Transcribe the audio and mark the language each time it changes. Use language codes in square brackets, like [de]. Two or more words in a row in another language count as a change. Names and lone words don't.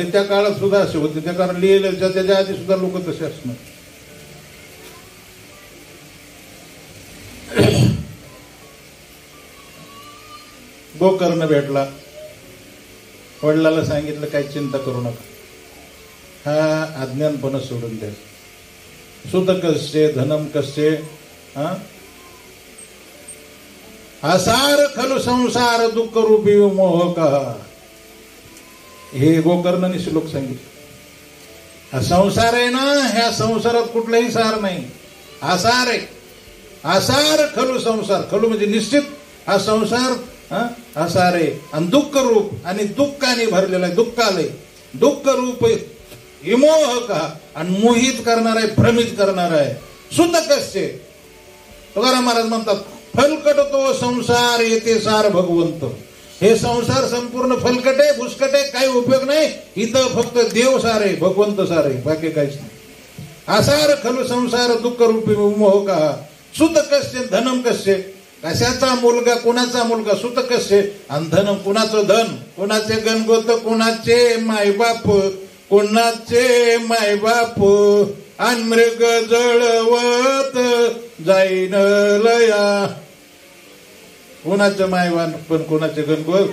[mr] त्या काळात सुद्धा असे होते. त्या कारण लिहिलं त्याच्या आधी सुद्धा लोक तसे असणार. गोकर्ण भेटला. वडिलाला सांगितलं काही चिंता करू नका, हा अज्ञानपणा सोडून द्या. [sa] सुत कस्य धनम कस्य असार खलु संसार दुःख रूपी मोहक. [mr] हे गोकर्णाने श्लोक सांगितलं. हा संसार आहे ना, ह्या संसारात कुठलाही सार नाही, आसार आहे. [sa] आसार खलु संसार, [mr] खलु म्हणजे निश्चित हा संसार आसार आहे. आणि दुःख रूप आणि दुःखाने भरलेला आहे, दुःखालय दुःख रूप विमोहक आणि मोहित करणार आहे, भ्रमित करणार आहे. [sa] सुत कस्य [mr] तुकाराम महाराज म्हणतात फलकट तो संसार येते सार भगवंत. हे संसार संपूर्ण फलकट आहे, भुसकट आहे, काही उपयोग नाही. इथं फक्त देव सार आहे, भगवंत सार आहे, बाकी काहीच नाही. [sa] आसार खलु संसार दुःख रूपी मोहक. सुत कस्य धनम कस्य, [mr] कशाचा मुलगा, कुणाचा मुलगा, [sa] सुत कस्य. [mr] आणि धन कुणाचं धन, कुणाचे गणगोत, कुणाचे मायबाप, कुणाचे मायबाप. आणि मृग जळवत जाईन लया. कुणाचं मायबाप पण कुणाचे गणगोत.